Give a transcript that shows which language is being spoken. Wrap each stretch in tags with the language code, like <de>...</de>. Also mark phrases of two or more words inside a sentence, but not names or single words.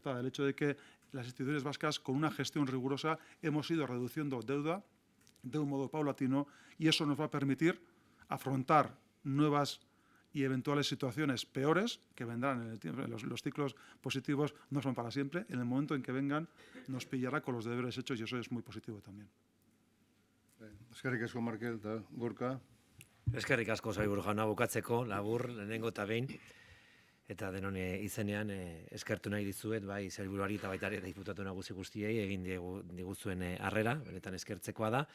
<es>El hecho de que las instituciones vascas, con una gestión rigurosa, hemos ido reduciendo deuda de un modo paulatino y eso nos va a permitir afrontar nuevas y eventuales situaciones peores que vendrán en el tiempo. Los ciclos positivos no son para siempre. En el momento en que vengan nos pillará con los deberes hechos y eso es muy positivo también.</es> <eu>Eskerrik asko Markel eta Gorka. Eskerrik asko sailburu jauna, bukatzeko labur lehenengo eta behin eta denon izenean eskertu nahi dizuet bai sailburuari eta baita ere diputatu nagusi guztiei egin diguzuen harrera, benetan eskertzekoa da.</eu>